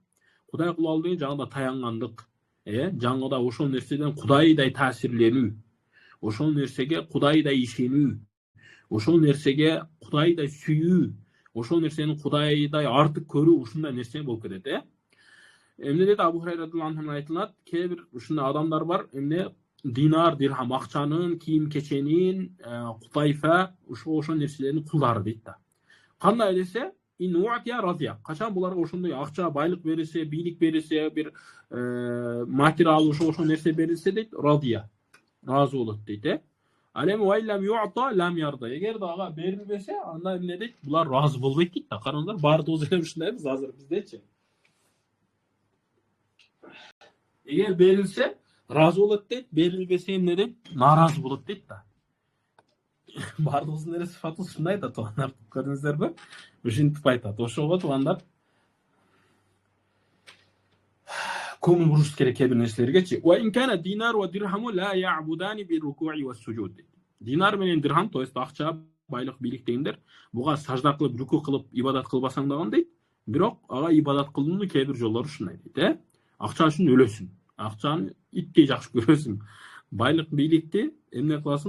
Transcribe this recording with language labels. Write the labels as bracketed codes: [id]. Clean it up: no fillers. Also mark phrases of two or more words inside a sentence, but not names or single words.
[ky] Кудай кылып алуу деген жаңында таянгандык, жаңында ошол нерседен кудайдай таасирленүү, ошол нерсеге кудайдай ишенүү, ошол нерсеге кудайдай сүйүү, ошол нерсени кудайдай артык көрүү, ушундай нерсе болуп кетет. Эмне дейт Абу Хурайра [ar] رضي الله عنه [ky] айтылат, кээ бир ушундай адамдар бар, эмне динар, дирхам, акчанын, кийим кеченин, кутайфа, ошол нерселердин кулдары дейт да. Кандай десе, [ar] إن أعطي رضي. [ky] Качан буларга ошондой акча, байлык берилсе, бийлик берилсе, бир материал ошол нерсе берилсе дейт, радия. Разы болот дейт. Ал эми [ar] وإن لم يعط لم يرض. [ky] Эгер дагы берилбесе, анда эмне дейт? Булар разы болбойт дейт да. Караңыздар, баардыгыбыз эле ушундайбыз азыр биздечи. Эгер берилсе разы болот дейт, берилбесе эмне дейт, нааразы болот дейт да. Бардыгыбыздын эле сыфаты ушундай да, туугандар, көрдүңүздөрбү? Ушинтип айтат. Ошого туугандар көңүл буруш керек кээ бир нерселергечи. [ar] وإن كان الدينار والدرهم لا يعبدان بالركوع والسجود. [ky] Динар менен дирхам, [ru] то есть [ky] акча, байлык, бийлик дегендер буга сажда кылып, руку кылып, ибадат кылбасаң даган дейт. Бирок ага ибадат кылуунун кээ бир жолдору ушундай дейт, Акча үчүн өлөсүң. Акчаны иттей жакшы көрөсүң. Байлык, бийликти эмне кыласың?